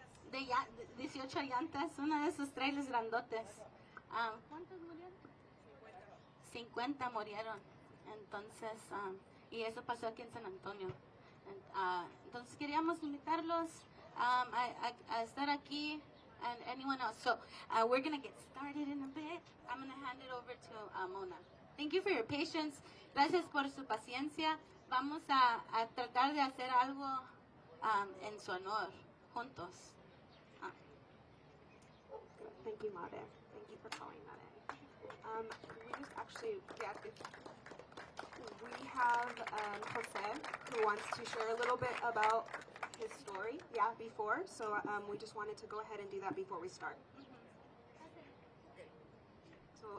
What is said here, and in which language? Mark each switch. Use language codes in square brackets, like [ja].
[es] De 18 llantas, uno de esos trailers grandotes. ¿Cuántos murieron? 50 murieron. Entonces, y eso pasó aquí en San Antonio. Entonces queríamos invitarlos a estar aquí. [en] And anyone else. So we're going to get started in a bit. I'm going to hand it over to Mona. Thank you for your patience. [es] Gracias por su paciencia. Vamos a tratar de hacer algo en su honor, juntos. [en] Thank you, Mare. Thank you for calling that in. We just actually, we have Jose, who wants to share a little bit about his story, before. So we just wanted to go ahead and do that before we start. So